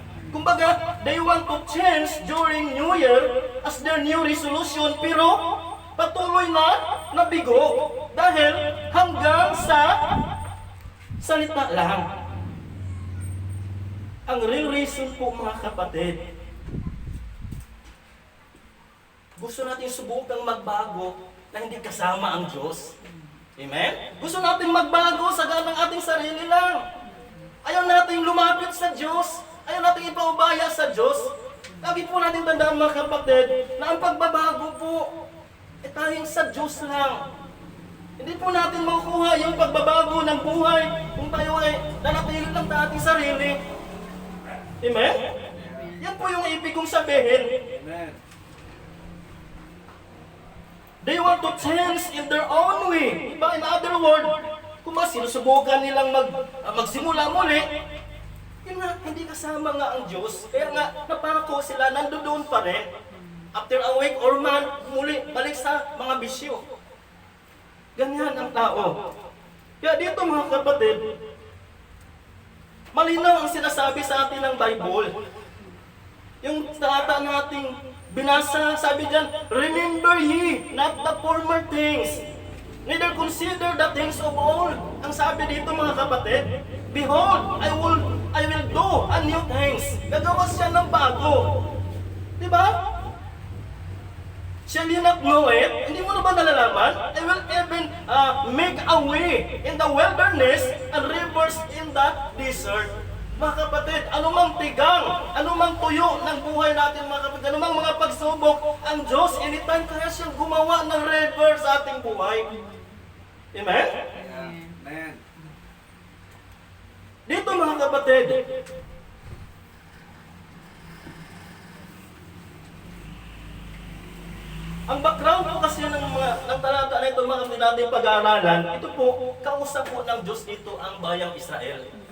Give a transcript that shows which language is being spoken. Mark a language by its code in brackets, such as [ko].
[en] Kumbaga, they want to change during New Year as their new resolution, [tl] pero patuloy na nabigo dahil hanggang sa salita lang. Ang [en] real reason [tl] po mga kapatid, gusto natin subukang magbago na hindi kasama ang Diyos. Amen? Gusto natin magbago sa ganang ating sarili lang. Ayaw natin lumapit sa Diyos. Ayaw natin ipaubaya sa Diyos. Lagi po natin tandaan mga kapatid na ang pagbabago po ay tayong sa Diyos lang. Hindi po natin makukuha yung pagbabago ng buhay kung tayo ay nanatili lang sa ating sarili. Amen? Yan po yung ibig kong sabihin. Amen. [en] They want to change in their own way. [tl] Diba? [en] In other words, [tl] kung mas sinusubukan nilang magsimula muli, yun nga, hindi kasama nga ang Diyos. Kaya nga, napako sila, nandoon pa rin. [en] After a week or month, [tl] muli, balik sa mga bisyo. Ganyan ang tao. Kaya dito mga kapatid, malinaw ang sinasabi sa atin ng Bible. Yung talata nating binasa, sabi dyan, [en] remember ye not the former things, neither consider the things of old. [tl] Ang sabi dito mga kapatid, [en] behold, I will do a new things. [tl] Gagawa siya ng bago. Diba? [en] Shall you not know it? [tl] Hindi mo na ba nalalaman? [en] I will even make a way in the wilderness and rivers in the desert. [tl] Mga kapatid, anumang tigang, anumang tuyo ng buhay natin mga kapatid, anumang mga pagsubok, ang Diyos, anytime kaya siyang gumawa ng river sa ating buhay. Amen? Amen. Dito mga kapatid, ang background po kasi ng talata na ito mga kapatid natin pag-aaralan, ito po, kausap po ng Diyos dito ang bayang Israel.